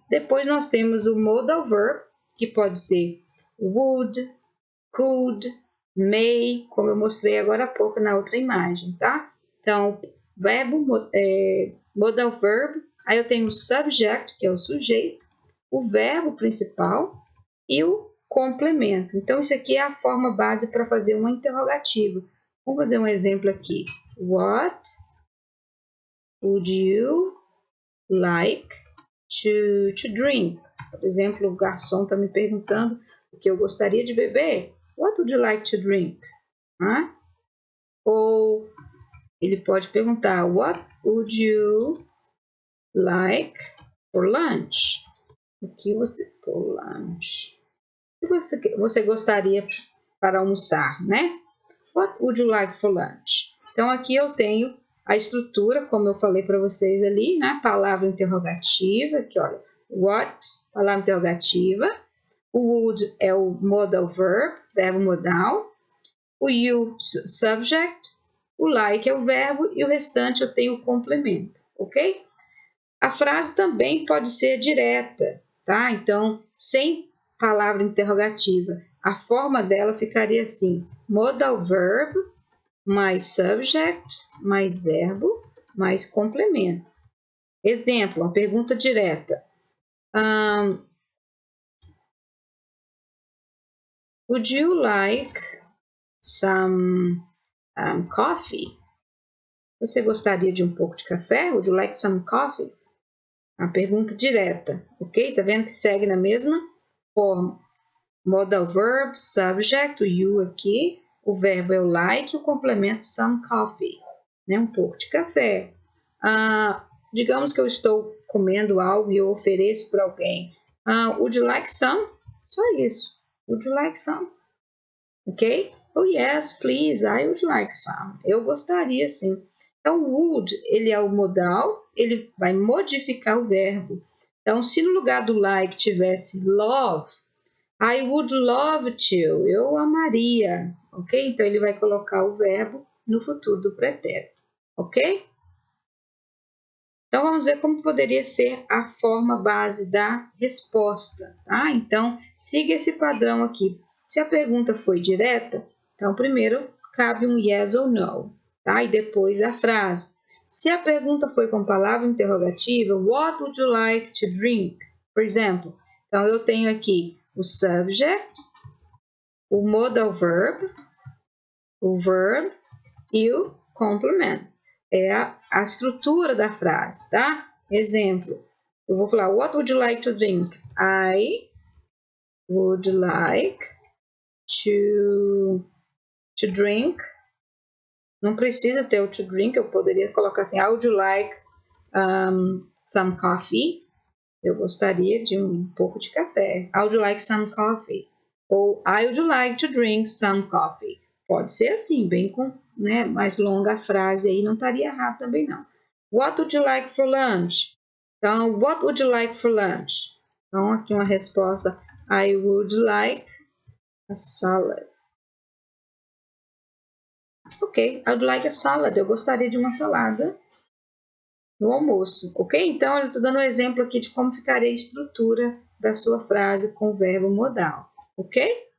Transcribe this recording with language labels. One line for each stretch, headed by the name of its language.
Portuguese: Depois nós temos o modal verb, que pode ser would, could, may, como eu mostrei agora há pouco na outra imagem, tá? Então, verbo, modal verb, aí eu tenho o subject, que é o sujeito, o verbo principal e o complemento. Então, isso aqui é a forma base para fazer uma interrogativa. Vamos fazer um exemplo aqui.
English: What would you like to drink?
Portuguese: Por exemplo, o garçom está me perguntando o que eu gostaria de beber.
English: What would you like to drink?
Portuguese: Ou ele pode perguntar,
English: what would you like for lunch?
Portuguese: O que você for lunch? O que você gostaria para almoçar, né?
English: What would you like for lunch?
Portuguese: Então aqui eu tenho a estrutura, como eu falei para vocês ali, né? Palavra interrogativa, aqui olha, what, palavra interrogativa. O would é o modal verb, verbo modal. O you, subject. O like é o verbo e o restante eu tenho o complemento, ok? A frase também pode ser direta, tá? Então, sem palavra interrogativa, a forma dela ficaria assim: modal verb mais subject mais verbo mais complemento. Exemplo, uma pergunta direta.
English: Would you like some coffee?
Portuguese: Você gostaria de um pouco de café?
English: Would you like some coffee?
Portuguese: Uma pergunta direta, ok? Tá vendo que segue na mesma forma. Modal verb, subject, o you aqui, o verbo é o like, o complemento some coffee, né? Um pouco de café. Digamos que eu estou comendo algo e eu ofereço para alguém.
English: Would you like some? Só isso. Would you like some? Ok? Oh yes, please, I would like some.
Portuguese: Eu gostaria sim. Então, would, ele é o modal, ele vai modificar o verbo. Então, se no lugar do like tivesse love,
English: I would love to,
Portuguese: eu amaria, ok? Então, ele vai colocar o verbo no futuro do pretérito, ok? Então, vamos ver como poderia ser a forma base da resposta, tá? Então, siga esse padrão aqui. Se a pergunta foi direta, então, primeiro, cabe um yes ou no, tá? E depois a frase. Se a pergunta foi com palavra interrogativa,
English: what would you like to drink?
Portuguese: Por exemplo, então, eu tenho aqui o subject, o modal verb, o verb e o complement. É a estrutura da frase, tá? Exemplo, eu vou falar,
English: what would you like to drink? I would like to drink.
Portuguese: Não precisa ter o to drink, eu poderia colocar assim,
English: I would like some coffee.
Portuguese: Eu gostaria de um pouco de café.
English: I would like some coffee. Ou I would like to drink some coffee.
Portuguese: Pode ser assim, bem com, né, mais longa a frase aí, não estaria errado também não.
English: What would you like for lunch? Então, what would you like for lunch?
Portuguese: Então, aqui uma resposta.
English: I would like a salad.
Portuguese: Ok,
English: I would like a salad.
Portuguese: Eu gostaria de uma salada no almoço. Ok? Então, eu estou dando um exemplo aqui de como ficaria a estrutura da sua frase com o verbo modal. Ok?